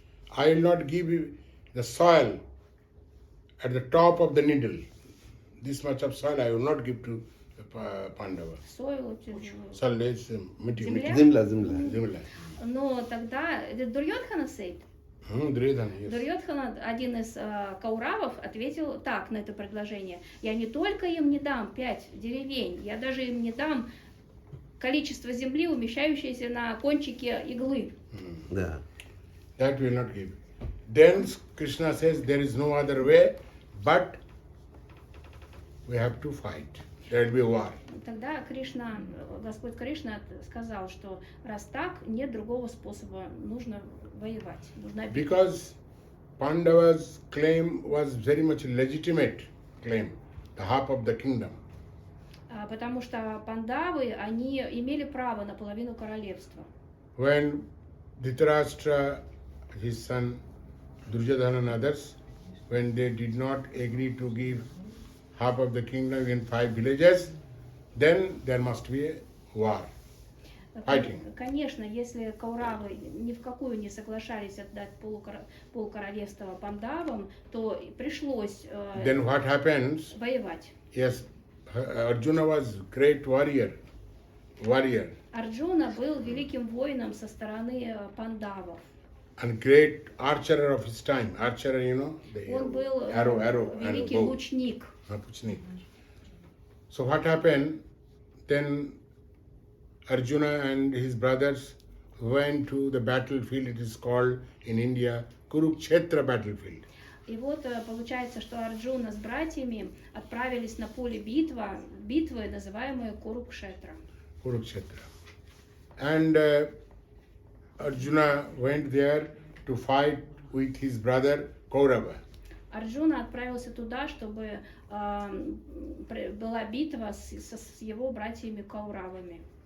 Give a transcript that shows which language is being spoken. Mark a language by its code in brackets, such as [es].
[en] I will not give you the soil at the top of the needle. This much of soil I will not give to Pandava. Soil, Soil is [ru] Земля? Zimla. Но тогда Дурьодхана [en] said, Duryodhana, yes. [ru] Дурьодхана, один из кауравов, ответил так на это предложение. Я не только им не дам 5 деревень, я даже им не дам количество земли, умещающееся на кончике иглы. [en] Yeah. That will not give. Then Krishna says there is no other way, but we have to fight. There will be war. [ru] Тогда Господь Кришна сказал, что раз так, нет другого способа, нужно воевать, нужно бить. [en] Because Pandava's claim was very much legitimate claim, the half of the kingdom. [ru] Потому что пандавы, они имели право на половину королевства. [en] When Dhritarashtra, his son Duryodhana and others, when they did not agree to give half of the kingdom in 5 villages, then there must be a war. Fighting. [ru] Конечно, если кауравы ни в какую не соглашались отдать полкоролевства пандавам, то пришлось [en] Then what happens? [ru] воевать. [en] Yes, Arjuna was great warrior. [ru] Арджуна был великим воином со стороны пандавов. [en] And great archer of his time. Archer, you know, the [ru] Он был [en] arrow [ru] великий [en] and bow. [ru] лучник. [en] So what happened? Then Arjuna and his brothers went to the battlefield. It is called in India Kurukshetra battlefield. [ru] И вот получается, что Арджуна с братьями отправились на поле битвы, называемое Курукшетра. [en] Kurukshetra. And Arjuna went there to fight with his brother Kaurava. [ru] Арджуна отправился туда, чтобы была битва с его братьями Кауравами.